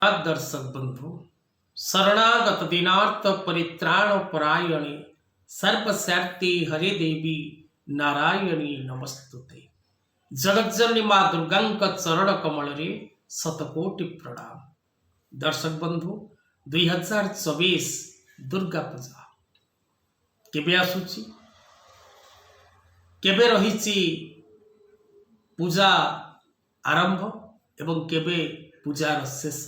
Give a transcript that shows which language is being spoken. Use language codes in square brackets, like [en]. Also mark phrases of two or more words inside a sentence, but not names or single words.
[or] ଦର୍ଶକ ବନ୍ଧୁ [sa] शरणागत दीनार्थ परित्राण परायणे सर्वस्यार्ति हरे देवी नारायणी नमस्तुते। [or] ଜଗଜ୍ଜନନୀ ମା ଦୁର୍ଗାଙ୍କ ଚରଣ କମଳ ରେ ଶତକୋଟି ପ୍ରଣାମ। ଦର୍ଶକ ବନ୍ଧୁ 2024 ଦୁର୍ଗା ପୂଜା କେବେ ଆସୁଛି, କେବେ ରହିଛି ପୂଜା ଆରମ୍ଭ ଏବଂ କେବେ ପୂଜାର ଶେଷ।